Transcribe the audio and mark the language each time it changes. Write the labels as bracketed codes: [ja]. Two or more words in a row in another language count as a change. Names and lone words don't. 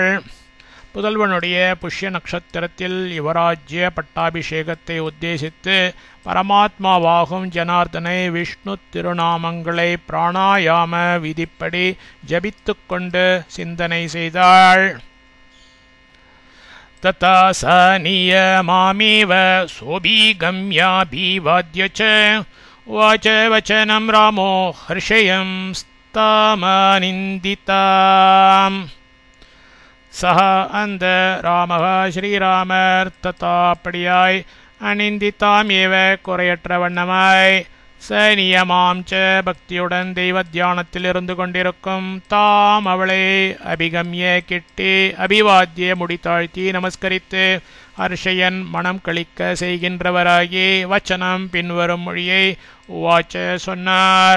[ta] புதல்வனுடைய புஷ்ய நட்சத்திரத்தில் யுவராஜ்ய பட்டாபிஷேகத்தை உத்தேசித்து பரமாத்மாவாகும் ஜனார்தனை விஷ்ணு திருநாமங்களை பிராணாயாம விதிப்படி ஜபித்து கொண்டு சிந்தனை செய்தாள். [sa] तथा स नियमामेव सोऽभिगम्याभिवाद्य च उवाच वचनं रामो हर्षयंस्तामनिन्दिताम्. [ta] सः அந்த ராமः ஸ்ரீராமர் ததா அப்படியாய் [sa] अनिन्दिताम् एव [ta] குறையற்ற வண்ணமாய் [sa] च नियमाम् च [ta] பக்தியுடன் தெய்வ தியானத்தில் இருந்து கொண்டிருக்கும் தாம் அவளை அபிகம்ய கிட்டி அபிவாத்திய முடித்தாழ்த்தி நமஸ்கரித்து ஹர்ஷயன் மனம் கழிக்க செய்கின்றவராகி வச்சனம் பின்வரும் மொழியை உவாச்ச சொன்னார்.